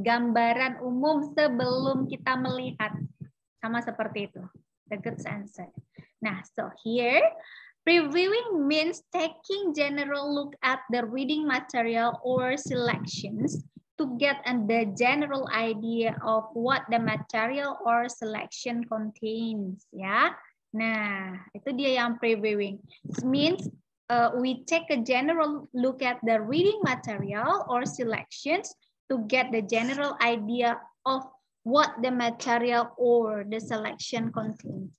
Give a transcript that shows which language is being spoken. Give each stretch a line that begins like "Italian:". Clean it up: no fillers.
Indonesian: Gambaran umum sebelum kita melihat. Sama seperti itu.
English: The good answer. Nah, so here, previewing means taking general look at the reading material or selections to get the general idea of what the material or selection contains, ya.
Indonesian: Nah, itu dia yang previewing.
English: It means we take a general look at the reading material or selections to get the general idea of what the material or the selection contains.